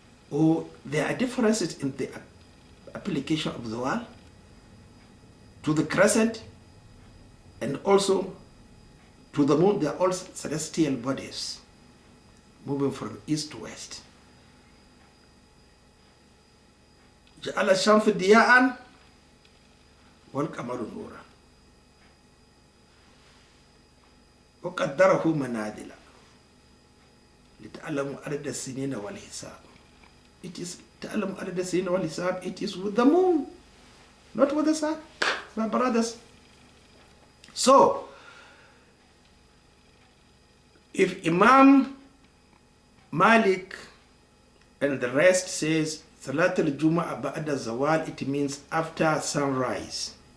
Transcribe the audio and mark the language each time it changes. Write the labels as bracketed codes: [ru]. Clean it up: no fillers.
[en] Or there are differences in the application of the world to the crescent and also to the moon. They are all celestial bodies moving from east to west. [ar] جعل الشمس ضياءً والقمر نورًا وقدره منازل لتعلموا عدد السنين والحساب. [en] It is [ar] تعلموا عدد السنين والحساب. [en] It is with the moon, not with the sun, my brothers. So, if Imam Malik and the rest says Salat al-Jumu'ah ba'da zawal, it means after sunrise.